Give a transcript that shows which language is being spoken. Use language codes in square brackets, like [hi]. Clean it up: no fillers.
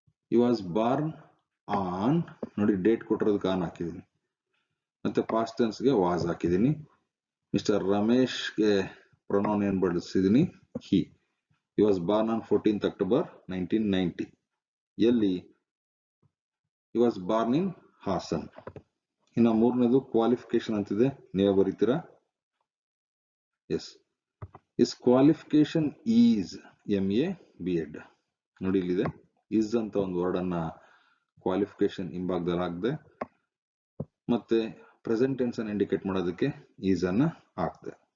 [en] he was born on, [kn] ನೋಡಿ date ಕೊಟ್ಟಿರೋದಕ್ಕೆ on ಹಾಕಿದ್ದೀನಿ, ಮತ್ತೆ ಪಾಸ್ಟ್ ಟೆನ್ಸ್ ಗೆ ವಾಸ್ ಹಾಕಿದ್ದೀನಿ. ಮಿಸ್ಟರ್ ರಮೇಶ್ ಗೆ ಪ್ರೊನೌನ್ ಏನ್ ಬಳಸಿದ್ದೀನಿ, [en] he was born on 14th October 1990. ಎಲ್ಲಿ, he was born in Hassan. [kn] ಇನ್ನು ಮೂರನೇದು ಕ್ವಾಲಿಫಿಕೇಶನ್ ಅಂತಿದೆ, ನೀವೇ ಬರೀತೀರಾ. [en] Yes, is qualification is MA B.Ed. [kn] ನೋಡಿ, ಇಲ್ಲಿದೆ ಈಸ್ ಅಂತ ಒಂದು ವರ್ಡ್ ಅನ್ನ ಕ್ವಾಲಿಫಿಕೇಶನ್ ಹಿಂಭಾಗದಲ್ಲಿ ಹಾಕ್ದೆ, ಮತ್ತೆ ಪ್ರೆಸೆಂಟ್ ಟೆನ್ಸ್ ಅನ್ನು ಇಂಡಿಕೇಟ್ ಮಾಡೋದಕ್ಕೆ ಈಸ್ ಅನ್ನ ಹಾಕ್ದೆ.